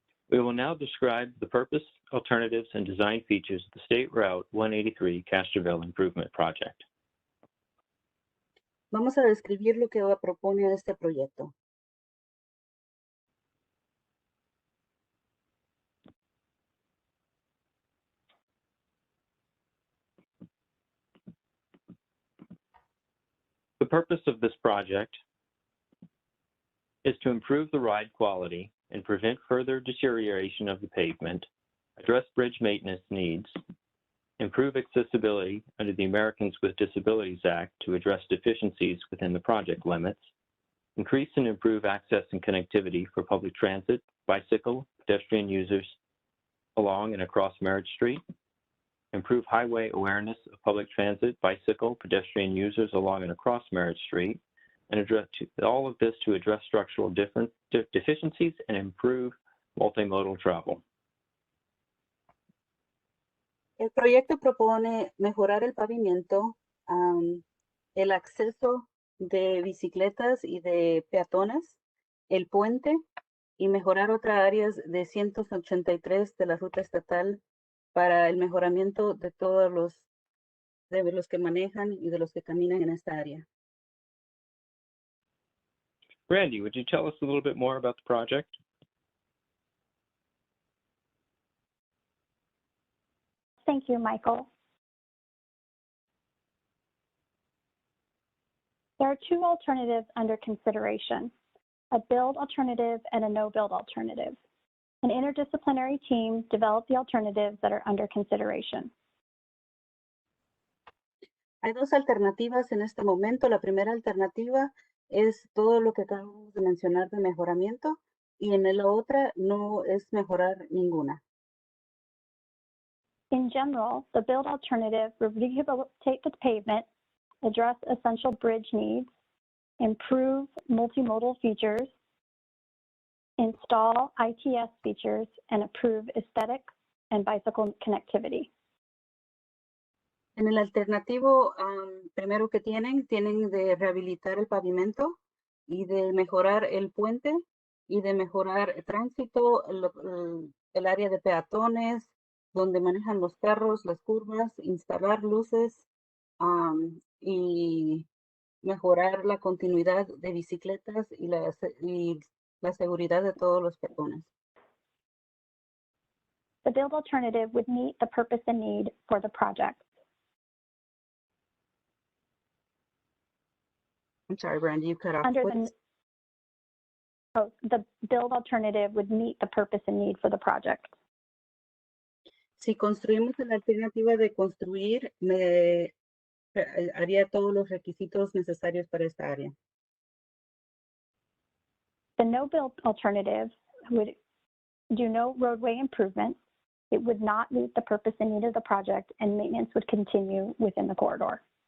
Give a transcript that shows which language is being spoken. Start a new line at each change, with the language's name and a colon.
English: We will now describe the purpose, alternatives, and design features of the State Route 183 Castroville Improvement Project.
Spanish: Vamos a describir lo que propone este proyecto.
English: The purpose of this project is to improve the ride quality and prevent further deterioration of the pavement, address bridge maintenance needs, improve accessibility under the Americans with Disabilities Act to address deficiencies within the project limits, increase and improve access and connectivity for public transit, bicycle, pedestrian users along and across Merritt Street, improve highway awareness of public transit, bicycle, pedestrian users along and across Merritt Street, and address all of this to address structural deficiencies and improve multimodal travel.
Spanish: El proyecto propone mejorar el pavimento, el acceso de bicicletas y de peatones, el puente y mejorar otras áreas de 183 de la ruta estatal para el mejoramiento de todos los que manejan y de los que caminan en esta área.
English: Randy, would you tell us a little bit more about the project? Thank you, Michael. There are two alternatives under consideration, a build alternative and a no-build alternative. An interdisciplinary team developed the alternatives that are under consideration.
Spanish: Hay dos alternativas en este momento. La primera alternativa es todo lo que acabamos de mencionar de mejoramiento y en la otra no es mejorar ninguna.
English: In general, the build alternative will rehabilitate the pavement, address essential bridge needs, improve multimodal features, install ITS features, and improve aesthetic and bicycle connectivity.
Spanish: En el alternativo, primero que tienen de rehabilitar el pavimento y de mejorar el puente y de mejorar el tránsito, el área de peatones, donde manejan los carros, las curvas, instalar luces y mejorar la continuidad de bicicletas y la seguridad de todos los peatones.
English: The build alternative would meet the purpose and need for the project. I'm sorry, Brandy, you cut off. The build alternative would meet the purpose and need for the project.
Spanish: Si construimos la alternativa de construir, me haría todos los requisitos necesarios para esta área.
English: The no build alternative would do no roadway improvements. It would not meet the purpose and need of the project, and maintenance would continue within the corridor.